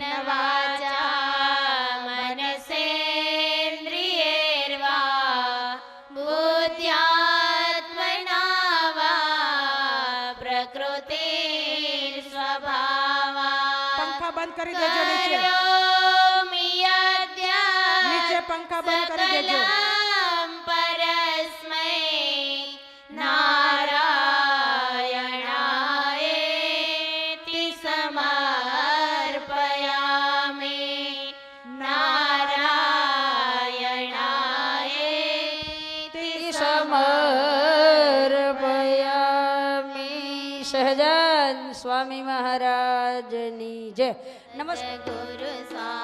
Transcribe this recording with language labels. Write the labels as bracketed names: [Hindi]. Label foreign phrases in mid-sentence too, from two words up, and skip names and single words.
[Sanskrit] वाचा मनसेन्द्रियेर्वा बुद्ध्यात्मना वा प्रकृतिर्स्वभावा [Gujarati] પંખા બંધ કરી દેજો નીચે. [Sanskrit] करोमि यद्य [Gujarati] પંખા બંધ કરી દેજો. [Sanskrit] सकलं परस्मै नारायणायेति समर्पयामि नारायणायेति સમર્પયામિ. [Gujarati] સહજાન સ્વામી મહારાજની જય. નમસ્કાર. गुरु